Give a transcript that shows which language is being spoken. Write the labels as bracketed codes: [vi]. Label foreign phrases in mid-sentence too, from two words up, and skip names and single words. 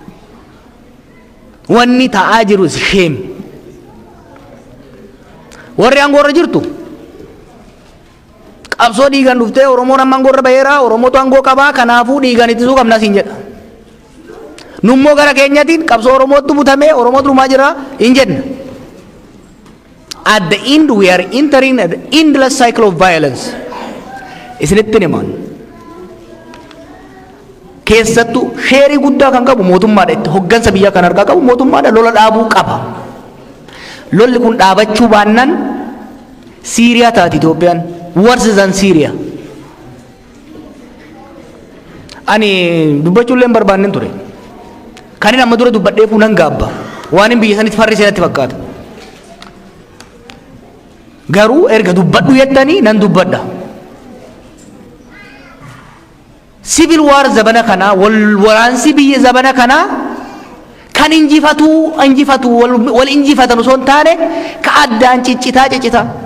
[om] Wanni ta'aa jiru sheem. Warri aangoorra jirtu qabsoo dhiigan dhuftee Oromoon amma aangoorra baheera Oromootu aangoo qabaa kanaafuu dhiigan ittisuu qabna siin jedha. Nummoo gara keenyatiin qabsoo Oromootu butamee Oromootu dhumaa jira hin jenna. [en] At the end we are entering an endless cycle of violence. [om] Isinitti himan. Keessattuu sheerii guddaa kan qabu mootummaadha itti hoggansa biyyaa kan argaa qabu mootummaadha lola dhaabuu qaba. Lolli kun dhaabachuu baannaan Siiriyaa taati Itoophiyaan [en] worse than Syria. [om] Ani dubbachuullee hin barbaanne ture. Kan inni amma dura dubbadhee fuunan gaabba. Waan hin biyya sanitti farri seenatti fakkaata. Garuu erga dubbadhu jettanii nan dubbadha. [en] Civil war [om] zabana kana waraansi biyya zabana kana kan injifatu wal injifatan osoo hin taane ka addaan ciccitaa.